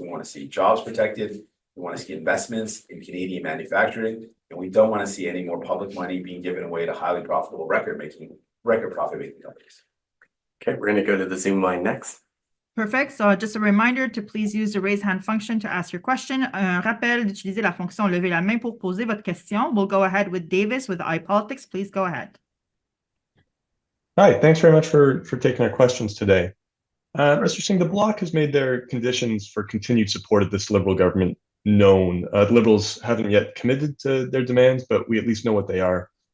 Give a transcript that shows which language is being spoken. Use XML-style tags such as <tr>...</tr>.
<en>We want to see jobs protected. We want to see investments in Canadian manufacturing, and we don't want to see any more public money being given away to highly profitable record profit-making companies. Okay, we're going to go to the Zoom line next. Perfect. So just a reminder to please use the raise hand function to ask your question.</en> <fr>Un rappel d'utiliser la fonction lever la main pour poser votre question.</fr> <en>We'll go ahead with Davis with iPolitics. Please go ahead. Hi, thanks very much for taking our questions today. Mr. Singh, the Bloc has made their conditions for continued support of this Liberal government known. The Liberals haven't yet committed to their demands, but we at least know what they are.</en>